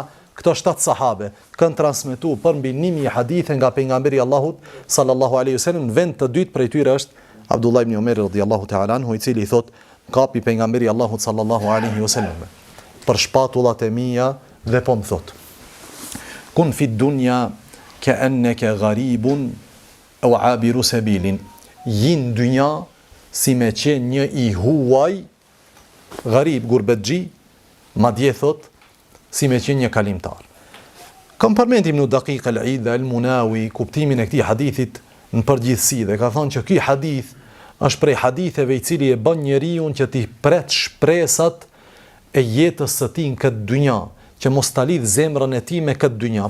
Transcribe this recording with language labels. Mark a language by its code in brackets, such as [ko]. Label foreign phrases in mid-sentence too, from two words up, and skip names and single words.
[sq] Këto 7 sahabe kanë transmetuar për mbi 1000 hadithe nga pejgamberi Allahut [ar] صلى الله عليه وسلم. [sq] Në vend të dytë prej tyre është Abdullah ibn Umar [ar] رضي الله تعالى عنه, [sq] i cili i thot kapi pejgamberi Allahut [ar] صلى الله عليه وسلم, [sq] për shpatullat e mia dhe po më thot: [ar] كن في الدنيا كأنك غريب أو عابر سبيل. [sq] Jin dynja si me qenë një i huaj, gharib, gurbetxhi, madje thot si me qenë një kalimtar. Kam përmendim në Daqiq al-Eid dhe al-Munawi kuptimin e këtij hadithit në përgjithësi dhe ka thonë që ky hadith është prej haditheve i cili e bën njeriu që t'i pret shpresat e jetës së tij në këtë dynja, që mos ta lidh zemrën e tij me këtë dynja.